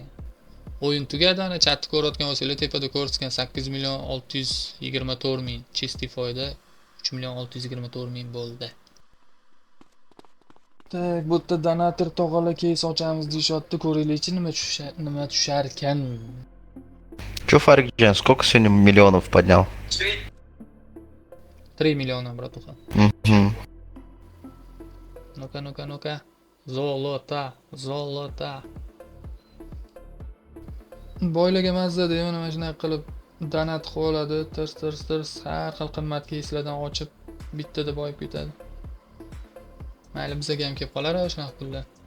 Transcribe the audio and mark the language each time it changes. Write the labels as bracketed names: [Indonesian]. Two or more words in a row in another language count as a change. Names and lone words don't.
[Uzbek] O'yin tugadi, ana chatni ko'rayotgan bo'lsanglar, tepada ko'rsatgan 8 million 624 ming, chistý foyda 3 million 624 ming bo'ldi. Tak, bu yerda donator tog'alar keys ochamiz deyapti, ko'ringlarchi nima tushar ekan. [Russian] Че, Фарикджан, сколько сегодня миллионов поднял? [Uzbek] 3 million, [Russian] bratуха. Ну-ка. Zolota. [Uzbek] Boylarga mazza deyman, mana shunaqa qilib donat qiladi, tirs har xil qimmat keyslardan ochib bittada boyib ketadi. Mayli bizga ham kelib qolar shunaqa pullar.